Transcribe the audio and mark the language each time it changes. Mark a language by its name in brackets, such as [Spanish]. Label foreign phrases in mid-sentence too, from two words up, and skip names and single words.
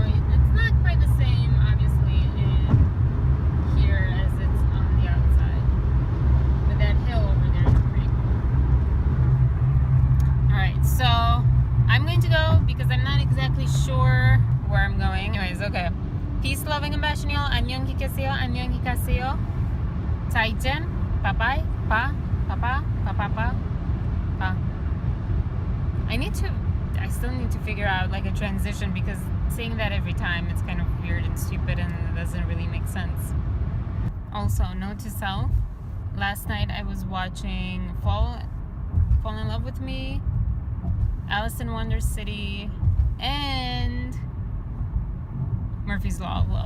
[English] It's not quite the same, obviously, in here as it's on the outside. But that hill over there is pretty cool. Alright, so I'm going to go because I'm not exactly sure where I'm going. Anyways, okay. Peace, love, and compassion, y'all. [Korean] 안녕하세요, 안녕하세요. [English] Taijen, bye-bye, pa, papa, pa. I still need to figure out like a transition, because saying that every time, it's kind of weird and stupid and it doesn't really make sense. Also, note to self, last night I was watching Fall in Love with Me, Alice in Wonder City, and Murphy's Law of Love.